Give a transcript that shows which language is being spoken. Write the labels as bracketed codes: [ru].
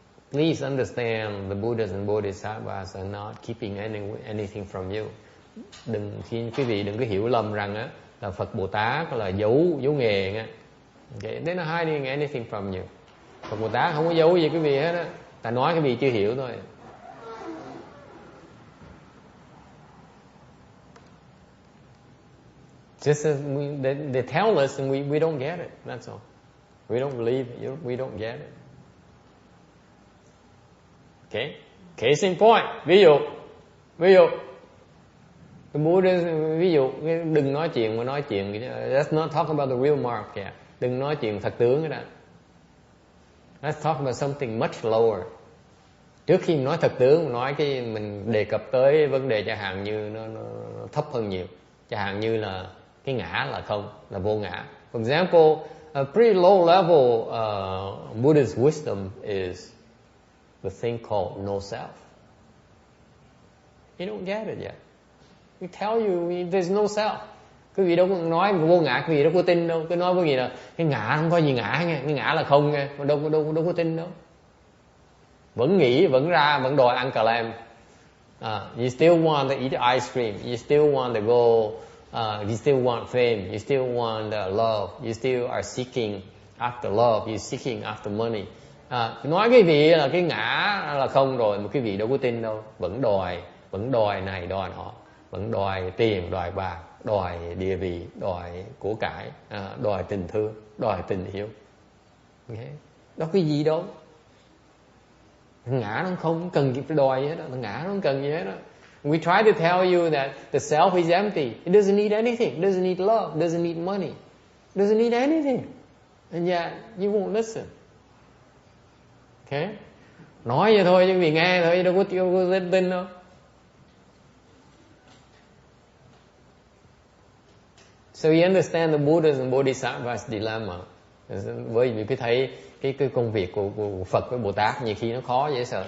[en] Please understand, the Buddhas and Bodhisattvas are not keeping anything from you. [vi] Quý vị đừng có hiểu lầm rằng á là Phật Bồ Tát là giấu nghề nha. [en] Okay, they're not hiding anything from you. [vi] Phật Bồ Tát không có giấu gì quý vị hết á. Ta nói quý vị chưa hiểu thôi. [en] Just as they tell us and we don't get it. That's all. We don't believe it. We don't get it. Okay? Case in point. [vi] Ví dụ cái Buddha, ví dụ đừng nói chuyện mà nói chuyện. [en] Let's not talk about the real mark yet. [vi] Đừng nói chuyện thật tướng cái đó. [en] Let's talk about something much lower. [vi] Trước khi nói thật tướng, nói cái mình đề cập tới vấn đề chẳng hạn như nó thấp hơn nhiều. Chẳng hạn như là cái ngã là không, là vô ngã. [en] For example, a pretty low level Buddhist wisdom is the thing called no self. You don't get it yet. We tell you there's no self. [vi] Quý vị đâu có nói vô ngã, quý vị đâu có tin đâu. Cứ nói với gì là cái ngã không có gì ngã nghe, cái ngã là không nghe, mà đâu có tin đâu. Vẫn nghĩ, vẫn đòi ăn cà lem. [en] You still want to eat ice cream. You still want to go. You still want fame. You still want love. You still are seeking after love. You're seeking after money. [vi] Nói cái vị là cái ngã là không rồi mà quý vị đâu có tin đâu. Vẫn đòi này đòi nọ, vẫn đòi tiền, đòi bạc, đòi địa vị, đòi của cải, đòi tình thương, đòi tình yêu. Okay. Đâu có gì đâu. Ngã nó không cần gì phải đòi gì hết đó. Ngã nó không cần gì hết đó. [en] We try to tell you that the self is empty. It doesn't need anything. It doesn't need love. It doesn't need money. It doesn't need anything. And yet you won't listen. Okay? [vi] Nói vậy thôi chứ vì nghe thôi, đâu có tin đâu. [en] So you understand the Buddha's and Bodhisattva's dilemma. [vi] Bởi vì cái thấy cái công việc của Phật với Bồ Tát nhiều khi nó khó dễ sợ.